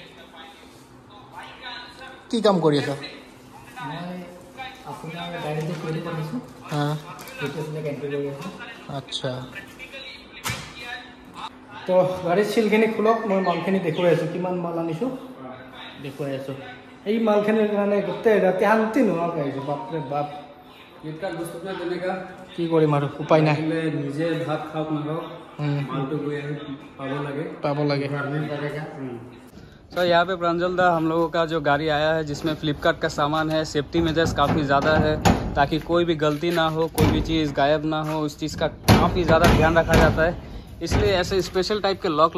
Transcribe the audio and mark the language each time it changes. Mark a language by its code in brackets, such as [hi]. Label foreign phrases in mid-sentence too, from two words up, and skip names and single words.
[as] কি কাম কৰি আছা আচ্ছা তো গাড়ীৰ চিলখিনি খোলক মই মালখিনি দেখুৱাই আছোঁ কিমান মাল আনিছোঁ দেখুৱাই আছোঁ এই মালখিনিৰ কাৰণে গোটেই ৰাতি শান্তি নোহোৱাকৈ আহিছোঁ বাপৰে বাপ ফ্লিপকাৰ্ট বস্তু তেনেকুৱা কি কৰিম আৰু উপায় নাই নিজে ভাত খাওক নাখাওক মালটো গৈ পাব লাগে [hi] तो यहाँ पे प्रांजल दा हम लोगों का जो गाड़ी आया है जिसमें फ्लिपकार्ट का सामान है [en] safety measures [hi] काफ़ी ज़्यादा है ताकि कोई भी गलती ना हो कोई भी चीज़ गायब ना हो उस चीज़ का काफ़ी ज़्यादा ध्यान रखा जाता है इसलिए ऐसे स्पेशल टाइप के लॉक